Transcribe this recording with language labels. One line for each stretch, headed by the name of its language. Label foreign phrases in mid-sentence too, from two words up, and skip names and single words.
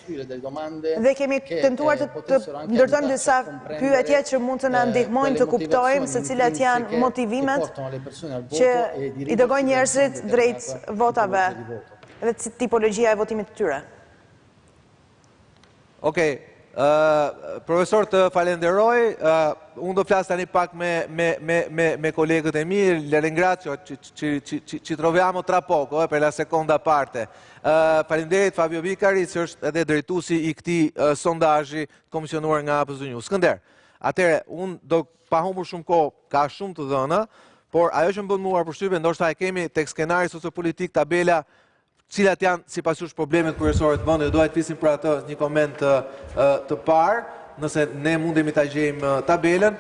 Albanian: Dhe kemi tentuar të ndërtojmë disa pyetje që mund të na ndihmojnë të kuptojmë kuptojmë se cilat janë motivimet që i dërgojnë njerëzit drejt votave dhe tipologjia e votimit të tyre. Okej, profesor të falenderoj, unë do flasë tani pak me kolegët e mi,
Italian: le ringrazio, ci troviamo tra poco per la seconda parte.
Albanian: Falenderit Fabio Vicari, që është edhe drejtuesi i këtij sondazhi komisionuar nga APZ News. Skënder, atëre, unë do pa humbur shumë kohë, ka shumë të dhëna, por ajo që më bën mua përshtypje, ndoshta e kemi tek skenari sociopolitik tabela cilat janë sipas jush problemet kryesore të vendit, doja të flisim për atë një koment të parë, nëse ne mundemi ta gjejmë tabelën.